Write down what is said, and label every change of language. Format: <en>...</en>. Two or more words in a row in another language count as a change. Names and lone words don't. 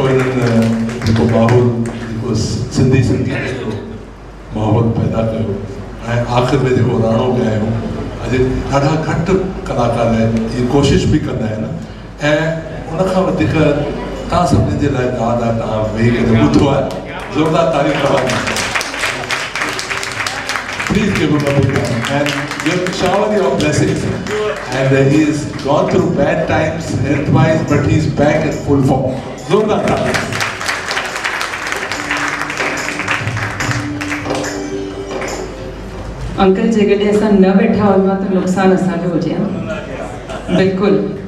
<sd>हिननि जेको माहौल जेको सिंधी संगीत जो माहौल पैदा कयो ऐं आख़िर में जेको राणो ॻायो, अॼु ॾाढा घटि कलाकार इहा कोशिशि बि कंदा आहिनि ऐं उनखां वधीक तव्हां सभिनी जे लाइ दाद आहे, तव्हां वेही करे ॿुधो आहे। ज़ोरदार तारीफ़ तव्हां</sd> <en>Please give him a big hand and give shower your blessings. And he has gone through bad times health-wise, but he's back in full form.</en> <sd>ज़ोरदार तालिस. अंकल जेकॾहिं असां न वेठा हुआ त नुक़सानु असांजो हुजे हा, बिल्कुलु।</sd>